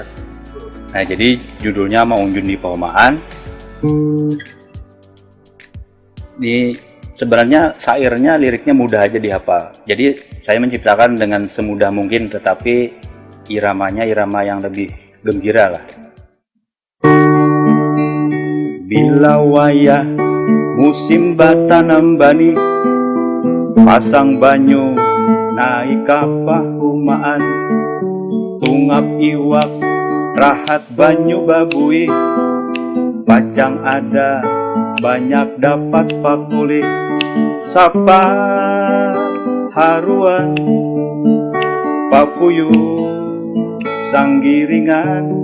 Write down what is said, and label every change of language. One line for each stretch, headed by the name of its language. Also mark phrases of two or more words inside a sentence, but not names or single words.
Indonesian: Nah, jadi judulnya Maunjun di Pahumaan. Sebenarnya syairnya, liriknya mudah aja dihafal. Jadi saya menciptakan dengan semudah mungkin, tetapi iramanya irama yang lebih gembira lah.
Banjar: Bila wayah musim batanam bani, pasang banyu naik kapah kumaan, tungap iwak, rahat banyu babui, pacang ada, banyak dapat pakuli, sapa haruan, papuyu sanggiringan,